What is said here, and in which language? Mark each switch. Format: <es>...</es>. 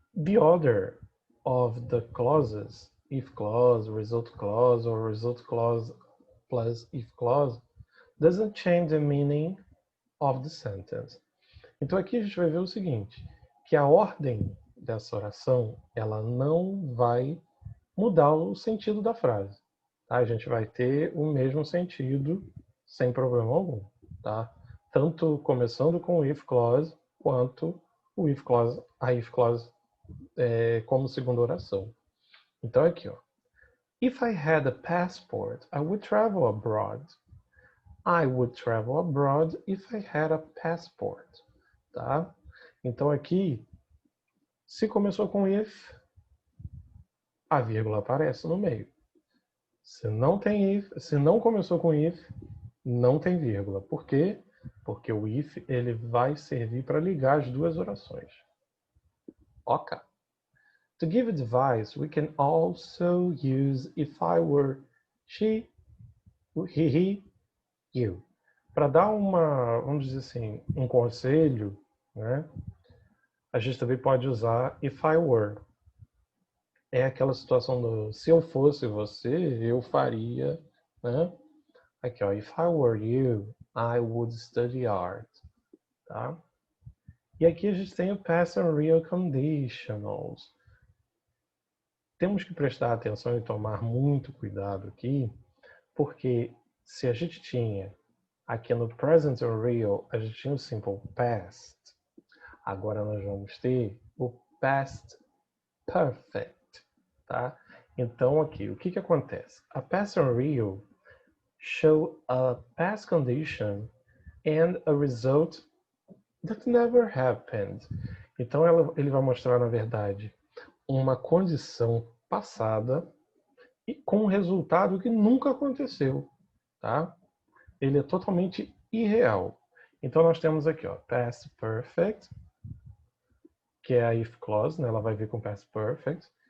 <en>The order of the clauses, if clause, result clause, or result clause plus if clause, doesn't change the meaning of the sentence.</en> <pt>Então aqui a gente vai ver o seguinte, que a ordem dessa oração, ela não vai mudar o sentido da frase. Tá? A gente vai ter o mesmo sentido sem problema algum. Tá? Tanto começando com o if clause, quanto o if clause, a if clause como segunda oração. Então aqui, ó.</pt> <en>If I had a passport, I would travel abroad. I would travel abroad if I had a passport.</en> <pt>Tá? Então aqui, se começou com if, a vírgula aparece no meio. Se não tem if, se não começou com if, não tem vírgula. Por quê? Porque o if ele vai servir para ligar as duas orações. Ok.</pt> <en>To give advice, we can also use if I were she, he, you.</en> <pt>Para dar vamos dizer assim, um conselho, né? A gente também pode usar if I were. É aquela situação do se eu fosse você, eu faria, né? Aqui, ó,</pt> <en>if I were you, I would study art, tá?</en> <pt>E aqui a gente tem o past and real conditionals. Temos que prestar atenção e tomar muito cuidado aqui, porque se a gente tinha aqui no present and real, a gente tinha o simple past. Agora nós vamos ter o past perfect, tá? Então aqui, o que acontece?</pt> <en>A past and real show a past condition and a result that never happened.</en> <pt>Então ele vai mostrar, na verdade, uma condição passada e com um resultado que nunca aconteceu, tá? Ele é totalmente irreal. Então nós temos aqui, ó, past perfect, que é a if clause, né? Ela vai vir com past perfect.</pt>